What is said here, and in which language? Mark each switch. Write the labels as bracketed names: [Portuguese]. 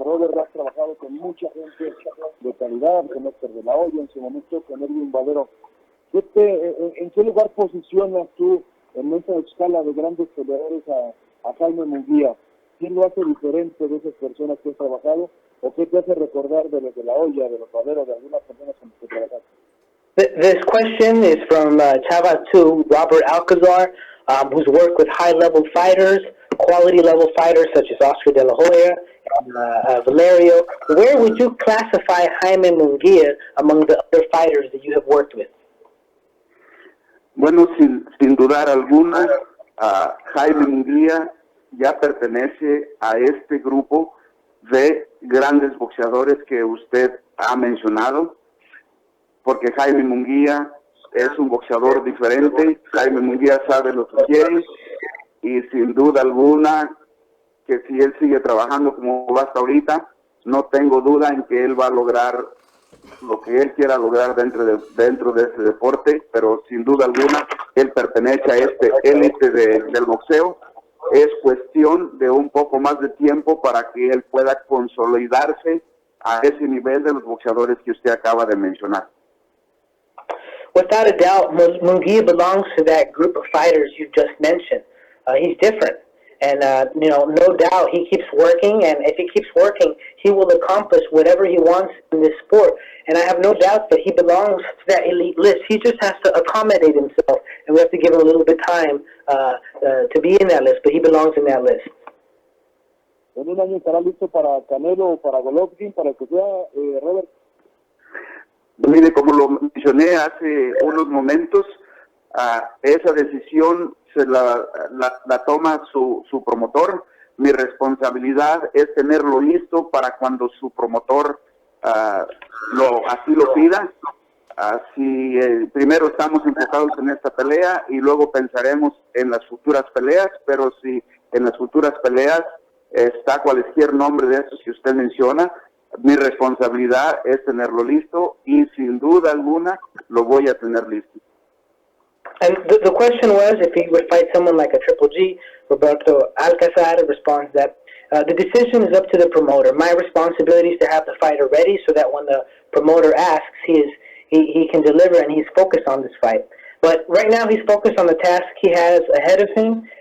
[Spanish] Robert, has trabajado con mucha gente de calidad, con Héctor de la Hoya, en su momento con Erwin Valero. ¿En qué lugar posicionas tú en esa escala de grandes peleadores a Jaime Munguia? ¿Quién lo hace diferente de esas personas que has trabajado? ¿O qué te hace recordar de los de la Hoya, de los Valero, de algunas personas con las que trabajaste? [English] This question is from Chava 2, Robert Alcazar, who's worked with high-level fighters, quality-level fighters such as Oscar De La Hoya and Valerio. Where would you classify Jaime Munguia among the other fighters that you have worked with? [Spanish] Bueno, sin dudar alguna, Jaime Munguia ya pertenece a este grupo de grandes boxeadores que usted ha mencionado, porque Jaime Munguia es un boxeador diferente. Jaime Munguia sabe lo que quiere, y sin duda alguna que si él sigue trabajando como va hasta ahorita, no tengo duda en que él va a lograr lo que él quiera lograr dentro de ese deporte, pero sin duda alguna él pertenece a este élite del boxeo. Es cuestión de un poco más de tiempo para que él pueda consolidarse a ese nivel de los boxeadores que usted acaba de mencionar. [English] Without a doubt, Munguia belongs to that group of fighters you just mentioned. He's different, and no doubt he keeps working, and if he keeps working, he will accomplish whatever he wants in this sport. And I have no doubt that he belongs to that elite list. He just has to accommodate himself, and we have to give him a little bit of time to be in that list, but he belongs in that list. [Spanish] ¿En un año estará listo para Canelo o para Golovkin, para que sea, Robert? Mire, como lo mencioné hace unos momentos, esa decisión se la toma su promotor. Mi responsabilidad es tenerlo listo para cuando su promotor así lo pida. Si primero estamos enfocados en esta pelea y luego pensaremos en las futuras peleas, pero si en las futuras peleas está cualquier nombre de esos que usted menciona, mi responsabilidad es tenerlo listo, y sin duda alguna lo voy a tener listo. [English] And the question was if he would fight someone like a Triple G. Roberto Alcázar responds that the decision is up to the promoter. My responsibility is to have the fighter ready so that when the promoter asks, he can deliver, and he's focused on this fight. But right now he's focused on the task he has ahead of him,